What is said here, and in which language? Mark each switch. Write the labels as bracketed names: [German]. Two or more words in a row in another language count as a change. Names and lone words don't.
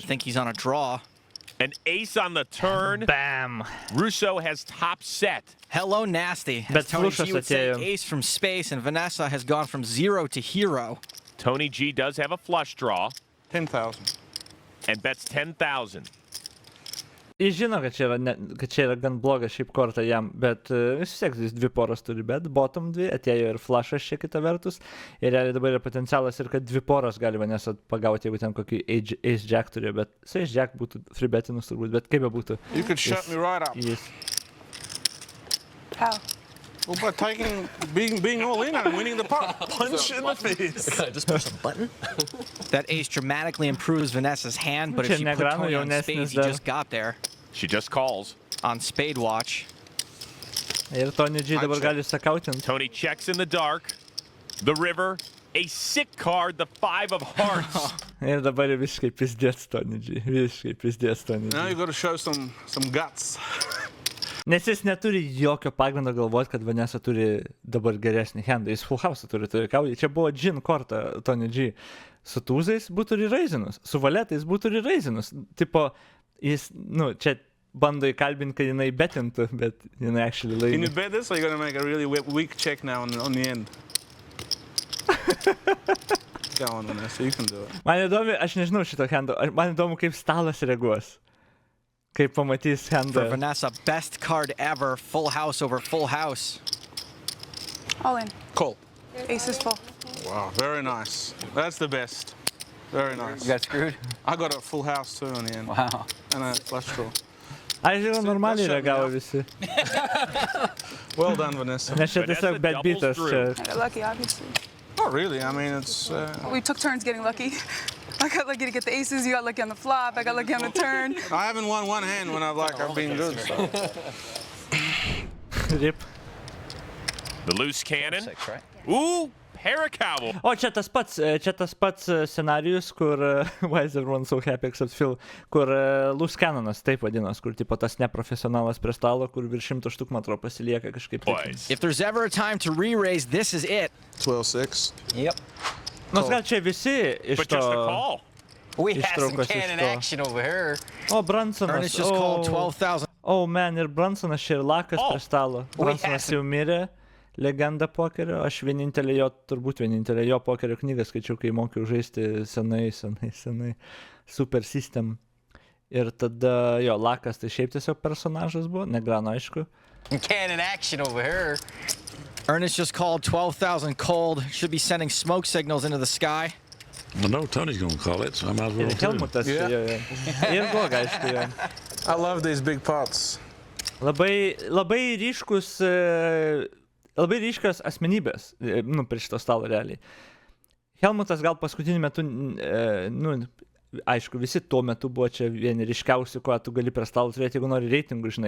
[English] think he's on a draw. An ace on the turn. Bam! Russo has top set. Hello, Nasty. Bet As Tony [Lithuanian] flušas [English] G would say, [Lithuanian] atėjo. [English] ace from space, and Vanessa has gone from 0 to hero. Tony G does have a flush draw 10,000. and bets 10,000. [Lithuanian] Jis žino, kad čia yra gan blogas šiaip korta jam, bet vis tiek jis 2 poras turi, bet bottom 2, atėjo ir flashas čia kita vertus. Ir realiai dabar yra potencialas ir kad 2 poras gali Vanessa pagauti, jeigu ten kokį [English] ace jack [Lithuanian] turėjo, bet su [English] ace jack [Lithuanian] būtų free betinus turbūt, bet kaip be būtų. [English] You could shut me right up. [Lithuanian] Jis. [English] How? Well, by being all in and winning the pot. Punch in the face. Just push a button. That ace dramatically improves Vanessa's hand, but if she put [Lithuanian] Negrano [English] Tony on [Lithuanian] jaunesnis [English] spades, he [Lithuanian] dar. [English] just got there She just calls. on spade watch. [Lithuanian] Ir Tony G dabar gali sakautinti. [English] Tony checks in the dark. The river. A sick card, the 5 of hearts. [Lithuanian] Ir dabar visiškai pizdės Tony G. Visiškai pizdės Tony [English] Now G. you got to show some guts. [Lithuanian] Nes jis neturi jokio pagrindo galvoti, kad Vanessa turi dabar geresnį handą. Jis [English] full house [Lithuanian] turi kaudį. Čia buvo džin korta Tony G. Su tūzais būtų raizinus, su valetais būtų raizinus. Tipo, jis, nu, čia bando įkalbinti, kad jinai betintų, bet jinai actually [English] Can [Lithuanian] laimi. [English] you bet this, or are you going to make a really weak check now on the end? Go on, Vanessa, you can do it. [Lithuanian] Man įdomu, aš nežinau šito hando, man įdomu, kaip stalas reaguos. Kaip pamatys [English] For [Lithuanian] handą. [English] Vanessa, best card ever, full house over full house. All in. Call. Ace is full. Wow, very nice. That's the best. Very nice. You got screwed? I got a full house too in the end. Wow. And a flush draw. [Lithuanian] Aš žinau, normaliai [English] That's [Lithuanian] reagavo [English] shut me [Lithuanian] visi. [English] Well done, Vanessa. [Lithuanian] Nes čia [English] Vanessa [Lithuanian] tiesiog bet [English] doubles [Lithuanian] beatas [English] through. [Lithuanian] čia. [English] I got lucky, obviously. Not really. I mean, it's. We took turns getting lucky. I got lucky to get the aces. You got lucky on the flop. I got lucky on the turn. I haven't won one hand when I've been good. So. Rip. The loose cannon. 6, right? Ooh, Paracowel. [Lithuanian] O čia tas pats scenarijus, kur [English] Why is everyone so happy except Phil, [Lithuanian] kur loose canonas, taip vadinas, kur tipo tas neprofesionalas prie stalo, kur virš 100 štuk, man atrodo, pasilieka kažkaip. [English] Boys. If there's ever a time to re-raise, this is it. 12-6. Yep. [Lithuanian] Nors gal čia visi iš [English] But [Lithuanian] to... [English] just a call. We have some [Lithuanian] ištraukos iš [English] cannon [Lithuanian] to. [English] action over here. [Lithuanian] O, Bransonas. Ernest just called 12,000. O, man, ir Bransonas čia ir lakas prie stalo. Bransonas jau mirė, legenda pokerio. Aš turbūt vienintelė jo pokerio knygą skaičiau, kai mokiau žaisti senai. Super System. Ir tada jo lakas tai šiaip tiesiog personažas buvo, negrano aišku. [English] Cannon action over here. Ernest just called 12,000 cold. Should be sending smoke signals into the sky. I know Tony's gonna call it, so I might as well [Lithuanian] Ir [English] too. [Lithuanian] Helmutas čia jo. Ir Guoga, aišku, jo. [English] I love these big pots. [Lithuanian] Labai ryškios asmenybės, prie šito stalo realiai. Helmutas gal paskutiniu metu, aišku, visi tuo metu buvo čia vieni ryškiausių, ko tu gali prie stalo turėti, jeigu nori reitingų, žinai.